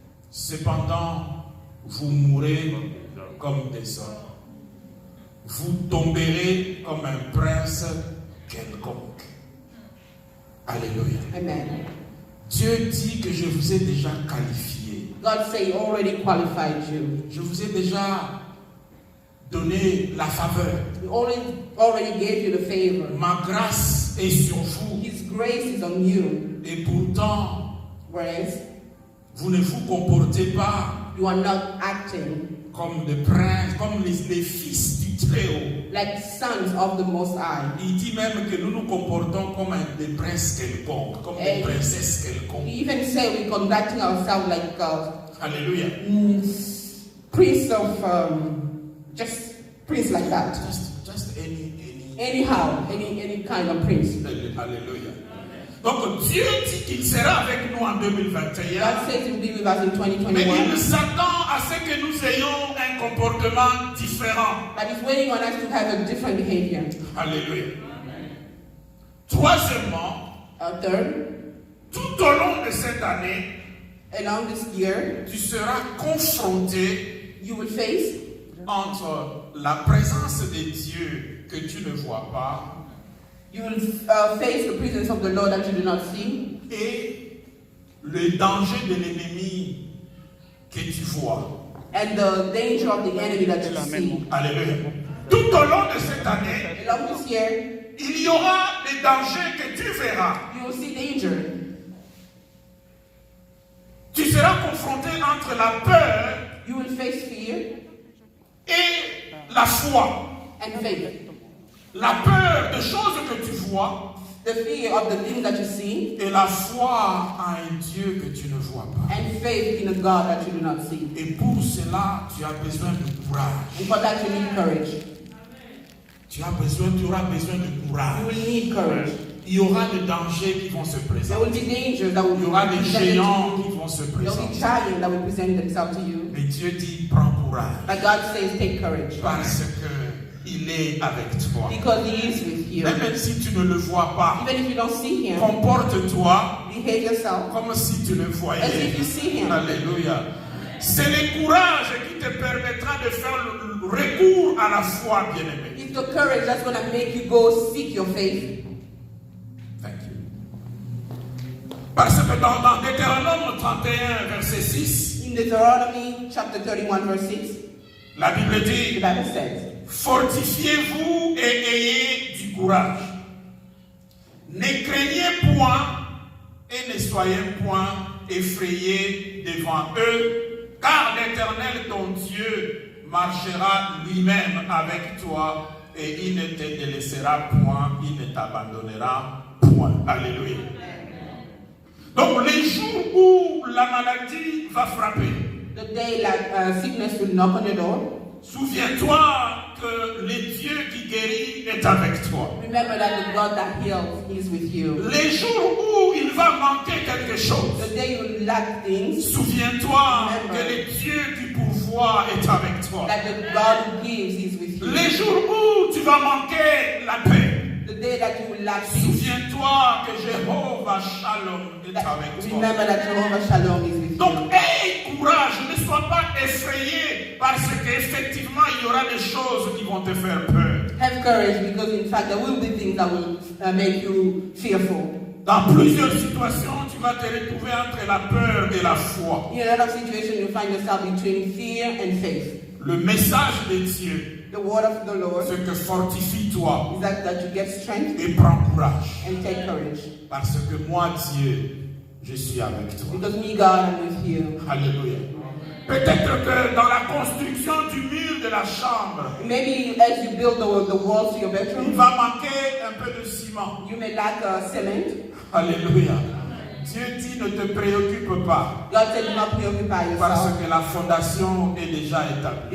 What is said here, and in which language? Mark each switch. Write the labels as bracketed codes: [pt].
[fr] Cependant, vous mourrez comme des hommes. Vous tomberez comme un prince quelconque. Alléluia. Amen. Dieu dit que je vous ai déjà qualifié. [en] God say He already qualified you. [fr] Je vous ai déjà donné la faveur. [en] He already gave you the favor. [fr] Ma grâce est sur vous. [en] His grace is on you. [fr] Et pourtant, [en] Whereas [fr] vous ne vous comportez pas [en] you are not acting [fr] comme des princes, comme les fils du Très-Haut. [en] like sons of the Most High. [fr] Il dit même que nous nous comportons comme des princes quelconques, comme des princesses [en] We [fr] quelconques. [en] even say we're conducting ourselves like [fr] Alléluia. [en] prince of just prince like that. Just any. Anyhow, any kind of prince. [fr] Alléluia. Donc Dieu dit qu'il sera avec nous en 2021. [en] God says He will be with us in [fr] Mais [en] 2021. [fr] il s'attend à ce que nous ayons un comportement différent. [en] But He's waiting on us to have a different behavior. [fr] Alléluia. Troisièmement, [en] Third, [fr] tout au long de cette année, [en] along this year, [fr] tu seras confronté [en] you will face [fr] entre la présence de Dieu que tu ne vois pas [en] face the presence of the Lord that you do not see, [fr] et le danger de l'ennemi que tu vois. [en] and the danger of the enemy that you see. [fr] Alléluia. Tout au long de cette année, [en] Along this year, [fr] il y aura des dangers que tu verras. [en] you will see danger. [fr] Tu seras confronté entre la peur [en] You will face fear [fr] et la foi. [en] and faith. [fr] La peur de choses que tu vois, [en] The fear of the things that you see. [fr] Et la foi à un Dieu que tu ne vois pas. [en] And faith in a God that you do not see. [fr] Et pour cela, tu as besoin de courage. [en] And for that you need courage. [fr] Tu auras besoin de courage. [en] You will need courage. [fr] Il y aura des dangers qui vont se présenter. [en] There will be dangers that will [fr] Il y aura des géants qui vont se [en] There will be [fr] présenter. [en] giants that will present themselves to you. [fr] Mais Dieu dit, prends courage. [en] But God says, take courage. [fr] Parce qu'il est avec toi. [en] Because He is with you. [fr] Même si tu ne le vois pas, [en] Even if you don't see Him, [fr] comporte-toi [en] behave yourself [fr] comme si tu le [en] as if [fr] voyais. [en] you see Him. [fr] Alléluia. C'est le courage qui te permettra de faire le recours à la foi, bien-aimé. [en] It's the courage that's going to make you go seek your faith. Thank you. [fr] Parce que dans Deutéronome 31, verset 6, [en] In Deuteronomy chapter 31, verse 6, [fr] la Bible [en] the [fr] dit, [en] Bible says, [fr] fortifiez-vous et ayez du courage. Ne craignez point et ne soyez point effrayés devant eux, car l'Éternel ton Dieu marchera lui-même avec toi et il ne te délaissera point, il ne t'abandonnera point. Alléluia. Donc les jours où la maladie va frapper, [en] the day like sickness will knock on your door, [fr] souviens-toi que le Dieu qui guérit est avec toi. [en] remember that the God that heals is with you. [fr] Les jours où il va manquer quelque chose, [en] The day you lack things, [fr] souviens-toi que le Dieu qui pourvoit est avec toi. [en] that the God who gives is with you. [fr] Les jours où tu vas manquer la paix, [en] The day that you will lack peace, [fr] souviens-toi que Jéhovah Shalom est avec toi. [en] remember that Jehovah Shalom is with you. [fr] Donc, aie courage, ne sois pas effrayé parce qu'effectivement il y aura des choses qui vont te faire peur. [en] Have courage because in fact there will be things that will make you fearful. [fr] Dans plusieurs situations, tu vas te retrouver entre la peur et la foi. [en] In a lot of situations you find yourself between fear and faith. [fr] Le message de Dieu, [en] The word of the Lord [fr] c'est que fortifie-toi [en] is that you get strength [fr] et prends courage. [en] and take courage. [fr] Parce que moi, Dieu, je suis avec toi. [en] Because me, God, I'm with you. [fr] Alléluia. Peut-être que dans la construction du mur de la chambre, [en] Maybe as you build the walls to your [fr] il [en] bedroom, [fr] va manquer un peu de ciment. [en] you may lack cement. [fr] Alléluia. Dieu dit, ne te préoccupe pas. [en] God said, do not preoccupy [fr] Parce [en] yourself [fr] que la fondation est déjà établie.